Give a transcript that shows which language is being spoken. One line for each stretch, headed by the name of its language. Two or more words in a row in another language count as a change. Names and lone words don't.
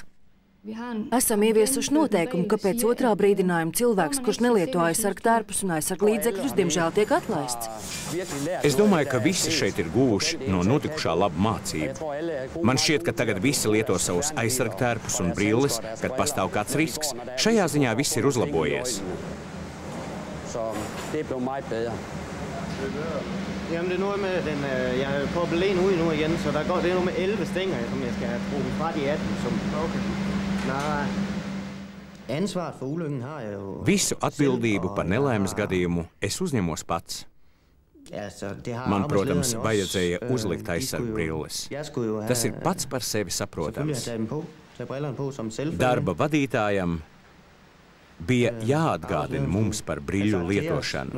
Latvian: Esam ieviesuši noteikumu, ka pēc otrā brīdinājuma cilvēks, kurš nelieto aizsargtērpus un aizsarglīdzekļus, diemžēl tiek atlaists. Es domāju, ka visi šeit ir guvuši no notikušā labu mācību. Man šķiet, ka tagad visi lieto savus aizsargtērpus un brilles, kad pastāv kāds risks. Šajā ziņā viss ir uzlabojies.
Danish: Jamen, det er noget med den, jeg har poppet lægen ud nu igen, så det er noget med 11 stænger, som jeg skal bruge fra de 18, som... Ansvaret for ulykken har jeg jo...
Latvian: Visu atbildību par nelaimes gadījumu es uzņemos pats. Man, protams, vajadzēja uzlikt aizsargbrilles. Tas ir pats par sevi saprotams. Darba vadītājam bija jāatgādina mums par brīļu lietošanu.